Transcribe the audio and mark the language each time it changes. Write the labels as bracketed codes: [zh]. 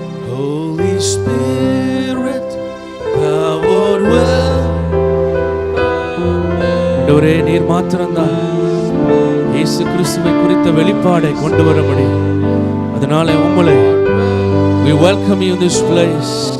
[en] Holy Spirit, thou art well. [ta] ஆண்டவரே, நீர் மாத்திரம்தான் இயேசு கிறிஸ்துவை குறித்த வெளிப்பாடை கொண்டு வர முடியும். அதனால உங்களை [en] we welcome you in this place.